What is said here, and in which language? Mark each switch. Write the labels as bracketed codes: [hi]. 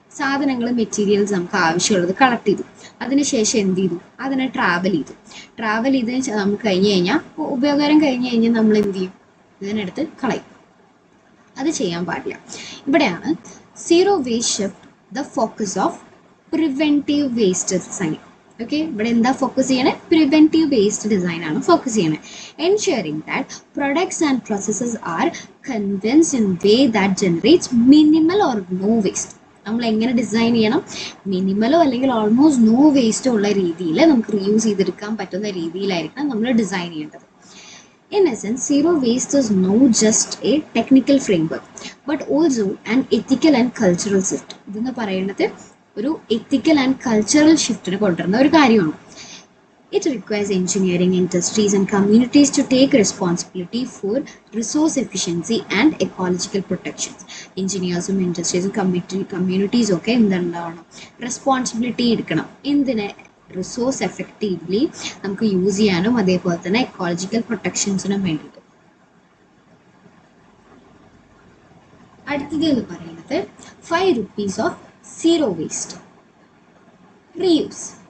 [ml] സാധനങ്ങൾ, മെറ്റീരിയൽസ് നമുക്ക് ആവശ്യമുള്ളത് കളക്ട് ചെയ്തു, അതിനുശേഷം എന്ത് ചെയ്തു, അതിനെ ട്രാവൽ ചെയ്ത് നമുക്ക് കഴിഞ്ഞ് കഴിഞ്ഞാൽ, ഉപയോഗം കഴിഞ്ഞ് കഴിഞ്ഞാൽ നമ്മൾ എന്ത് ചെയ്യും, ഇതിനെടുത്ത് കളയും. അത് ചെയ്യാൻ പാടില്ല. [en] ഇവിടെയാണ് zero waste shift the focus of preventive waste design. Okay, but in the focus on preventive based design [ml] ആണ് [en] focus ചെയ്യണേ. Ensuring that products and processes are convinced in way that generates minimal or no waste. [ml] നമ്മൾ എങ്ങനെ design ചെയ്യണം, മിനിമലോ അല്ലെങ്കിൽ almost no വേസ്റ്റോ ഉള്ള രീതിയിൽ നമുക്ക് reuse ചെയ്തെടുക്കാൻ പറ്റുന്ന രീതിയിലായിരിക്കണം നമ്മൾ ഡിസൈൻ ചെയ്യേണ്ടത്. [en] In essence, zero waste is not just a technical framework, but also an ethical and cultural shift. [ml] ഇതെന്ന് പറയുന്നത് ഒരു [en] ethical and cultural shift [ml] കൊണ്ടുവരുന്ന ഒരു കാര്യമാണ്. [en] It requires engineering industries and communities to take responsibility for resource efficiency and ecological protections. Engineers and industries communities [ml] ഒക്കെ എന്തുണ്ടാവണം, responsibility എടുക്കണം. എന്തിനെ, resource effectively നമുക്ക് യൂസ് ചെയ്യാനും അതേപോലെ തന്നെ എക്കോളജിക്കൽ പ്രൊട്ടക്ഷൻസിനും വേണ്ടിയിട്ട്. അടുത്തത് എന്ന് പറയുന്നത് 5 rupees of zero waste. Reuse.